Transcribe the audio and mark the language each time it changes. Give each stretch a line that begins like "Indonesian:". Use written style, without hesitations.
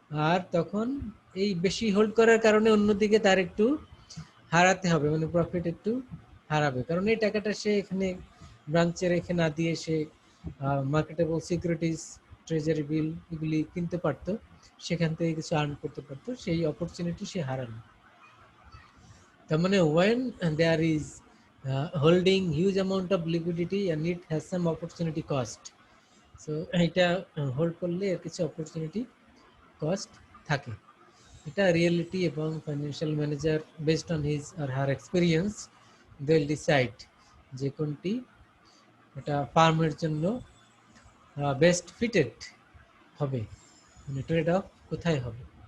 Bangla: আর তখন এই বেশি হোল্ড করার কারণে অন্যদিকে তার একটু হারাতে হবে, মানে প্রফিট একটু হারাবে, কারণ এই টাকাটা সে এখানে ব্রাঞ্চে রেখে না দিয়ে সে মার্কেটেবল সিকিউরিটিজ, ট্রেজারি বিল এগুলি কিনতে পারতো, সেখান থেকে কিছু আর্ন করতে পারতো, সেই অপরচুনিটি সে হারালো। তার মানে
English: when there is holding huge amount of liquidity and it has some opportunity cost, so
Bangla: এটা হোল্ড করলে এর কিছু অপরচুনিটি কস্ট থাকে। এটা রিয়েলিটি, এবং financial manager
English: based on his আর her experience they will decide
Bangla: যে কোনটি এটা ফার্মের জন্য বেস্ট ফিটেড হবে, মানে ট্রেড অফ কোথায় হবে।